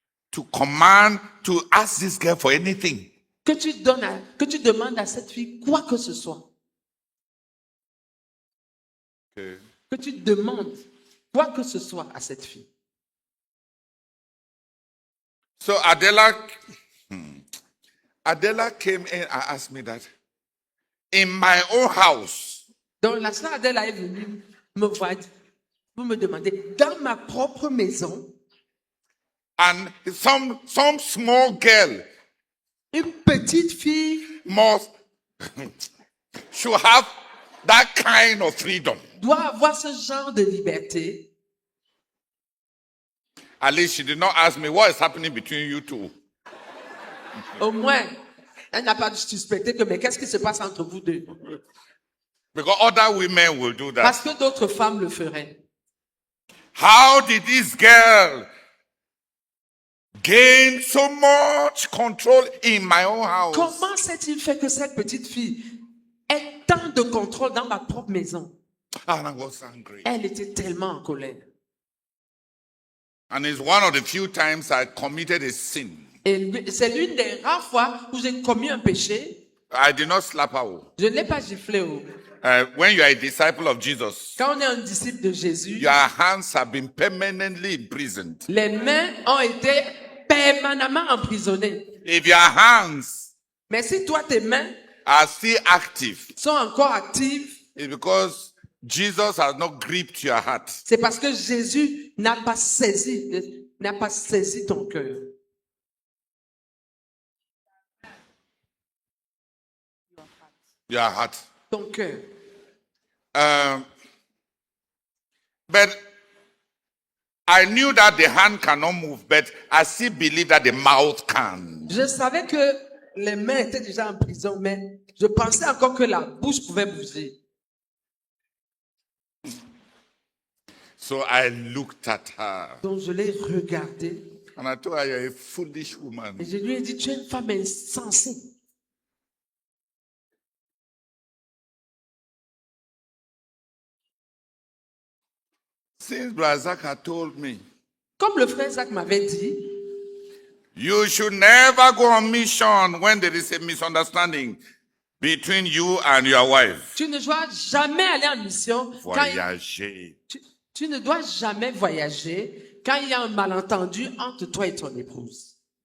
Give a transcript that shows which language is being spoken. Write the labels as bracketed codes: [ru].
[en] to command to ask this girl for anything. [fr] que tu demandes à cette fille quoi que ce soit. [en] Okay. [fr] Que tu demandes quoi que ce soit à cette fille. [en] So Adela came in and asked me that in my own house, [fr] Donc la sœur Adela est venue me voir pour me demander, dans ma propre maison, [en] and some small girl [fr] une petite fille [en] must should have that kind of freedom. [fr] doit avoir ce genre de liberté. [en] At least she did not ask me what is happening between you two. [fr] Au moins, elle n'a pas suspecté que, mais qu'est-ce qui se passe entre vous deux? [en] Because other women will do that. [fr] Parce que d'autres femmes le feraient. [en] How did this girl gain so much control in my own house? [fr] Comment s'est-il fait que cette petite fille ait tant de contrôle dans ma propre maison? [en] And I was angry. [fr] Elle était tellement en colère. [en] And it's one of the few times I committed a sin. [fr] Et c'est l'une des rares fois où j'ai commis un péché. [en] I did not slap her. [fr] Je ne l'ai pas giflé. [en] when you are a disciple of Jesus, [fr] Quand on est un disciple de Jésus, [en] your hands have been permanently imprisoned. [fr] les mains ont été permanemment emprisonnées. [en] If your hands [fr] Mais si toi, tes mains [en] are still active, [fr] sont encore actives, [en] it's because Jesus has not gripped your heart. [fr] c'est parce que Jésus n'a pas saisi ton cœur. [en] Your heart. [fr] Ton cœur. [en] But I knew that the hand cannot move, but I still believe that the mouth can. [fr] Je savais que les mains étaient déjà en prison, mais je pensais encore que la bouche pouvait bouger. [en] So I looked at her [fr] Donc je l'ai regardée [en] and I told her, "You're a foolish woman." [fr] et je lui ai dit, tu es une femme insensée. [en] Since Blazak had told me, [fr] Comme le frère Zach m'avait dit, [en] you should never go on mission when there is a misunderstanding between you and your wife. [fr] tu ne dois jamais aller en mission quand Voyager. tu ne dois jamais voyager quand il y a un malentendu entre toi et ton épouse.